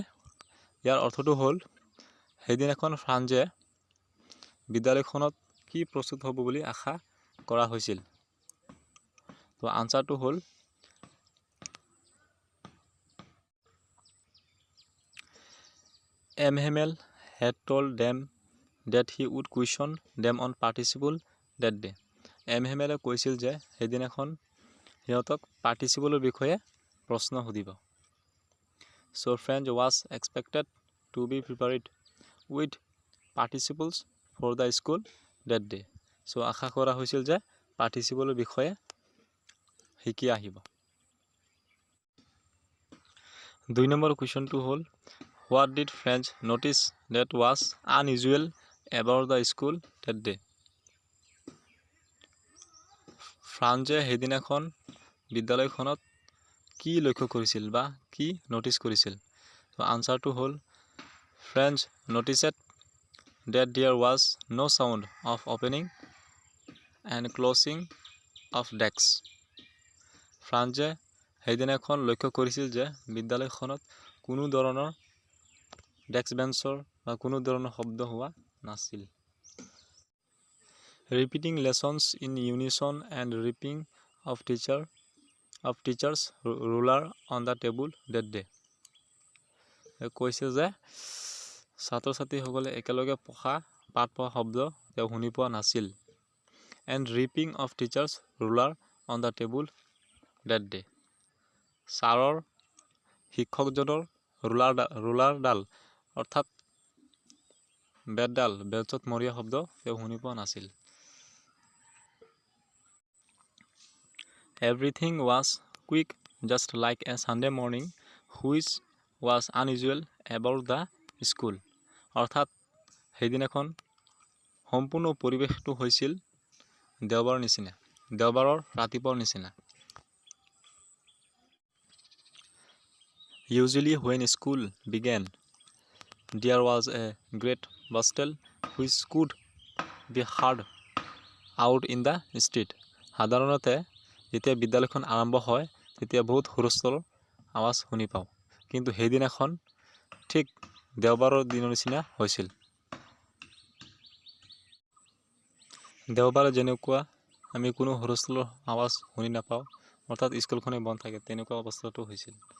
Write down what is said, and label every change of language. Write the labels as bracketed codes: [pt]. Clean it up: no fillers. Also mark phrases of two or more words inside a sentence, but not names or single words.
[as] ইয়াৰ অৰ্থটো হ'ল সেইদিনাখন ফ্ৰান্সে বিদ্যালয়খনত কি প্ৰস্তুত হ'ব বুলি আশা কৰা হৈছিল। তো আনসাৰটো হ'ল [en] Hamel had told them that he would question them on participle that day. [as] Hamel কৈছিল যে সেইদিনাখন সিহঁতক পাৰ্টিচিপলৰ বিষয়ে প্ৰশ্ন সুধিব। [en] So French was expected to be prepared with participles for the school that day. [as] So আশা কৰা হৈছিল যে পাৰ্টিচিপলৰ বিষয়ে শিকি আহিব। 2 নম্বৰ কুৱেশ্যনটো হ'ল [en] What did French notice that was unusual about the school that day? [as] ফ্ৰান্সে সেইদিনাখন বিদ্যালয়খনত কি লক্ষ্য কৰিছিল বা কি নটিচ কৰিছিল। তো আনসাৰটো হ'ল [en] French noticed that there was no sound of opening and closing of desks. [as] ফ্ৰান্সে সেইদিনাখন লক্ষ্য কৰিছিল যে বিদ্যালয়খনত কোনো ধৰণৰ ডেস্ক বেঞ্চৰ বা কোনো ধৰণৰ শব্দ হোৱা নাছিল। [en] Repeating lessons in unison and ripping of teachers ruler on the table that day. [as] কৈছে যে ছাত্ৰ ছাত্ৰীসকলে একেলগে পাঠ পঢ়া শব্দ তেওঁ শুনি পোৱা নাছিল। [en] And ripping of teachers ruler on the table that day. [as] ছাৰৰ শিক্ষকজনৰ ৰুলাৰডাল অৰ্থাৎ বেতডাল বেঞ্চত মৰিয়া শব্দ তেওঁ শুনি পোৱা নাছিল। [en] Everything was quick just like a Sunday morning which was unusual about the school. [as] অৰ্থাৎ সেইদিনাখন সম্পূৰ্ণ পৰিৱেশটো হৈছিল দেওবাৰৰ ৰাতিপুৱাৰ নিচিনা। Usually when school began, there was a great bustle which could be heard out in the street. সাধাৰণতে যেতিয়া বিদ্যালয়খন আৰম্ভ হয় তেতিয়া বহুত হুলস্থুলৰ আৱাজ শুনি পাওঁ, কিন্তু সেইদিনাখন ঠিক দেওবাৰৰ দিনৰ নিচিনা হৈছিল। দেওবাৰে যেনেকুৱা আমি কোনো হুলস্থুলৰ আৱাজ শুনি নাপাওঁ, অৰ্থাৎ স্কুলখনে বন্ধ থাকে, তেনেকুৱা অৱস্থাটো হৈছিল।